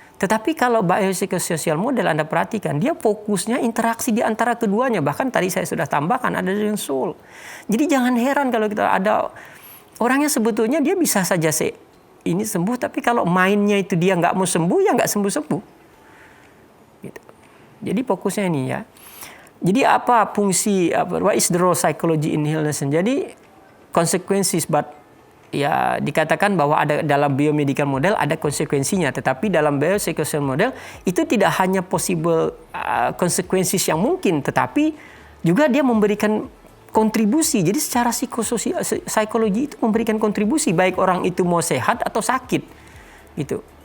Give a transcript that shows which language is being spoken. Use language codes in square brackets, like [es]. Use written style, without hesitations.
[id] Tetapi kalau biopsychosocial model Anda perhatikan, dia fokusnya interaksi di antara keduanya. Bahkan tadi saya sudah tambahkan ada dengan soul. Jadi jangan heran kalau kita ada orangnya sebetulnya dia bisa saja ini sembuh, tapi kalau mindnya itu dia nggak mau sembuh, ya nggak sembuh-sembuh. Gitu. Jadi fokusnya ini ya. Jadi apa fungsi, [en] what is the role psychology in illness? [id] Jadi consequences, but ya dikatakan bahwa ada dalam biomedical model ada konsekuensinya, tetapi dalam biopsychosocial model itu tidak hanya possible consequences yang mungkin, tetapi juga dia memberikan kontribusi. Jadi secara psikologi itu memberikan kontribusi baik orang itu mau sehat atau sakit, gitu.